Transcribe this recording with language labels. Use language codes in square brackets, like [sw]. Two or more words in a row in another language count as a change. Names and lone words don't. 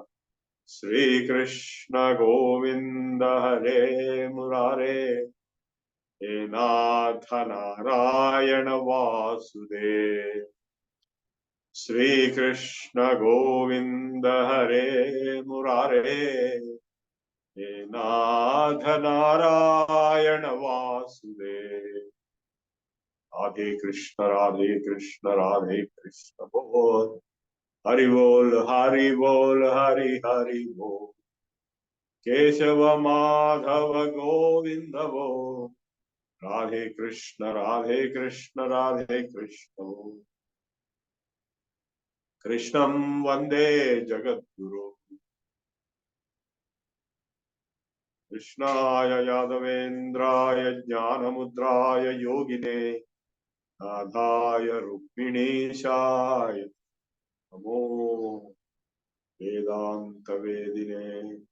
[sa] श्री कृष्ण गोविंद हरे मुरारे, हे नाथ नारायण वासुदेव। श्री कृष्ण गोविंद हरे मुरारे, हे नाथ नारायण वासुदेव। [hi] राधे कृष्ण राधे कृष्ण बोल, हरि बोल हरि बोल हरि हरि बोल। केशव माधव गोविंद बोल, राधे कृष्ण राधे कृष्ण बोल। [sa] कृष्णं वंदे जगद्गुरु, कृष्णाय यादवेन्द्राय ज्ञानमुद्राय योगिने, नाथाय रुक्मिणीशाय नमो वेदांत वेदिने।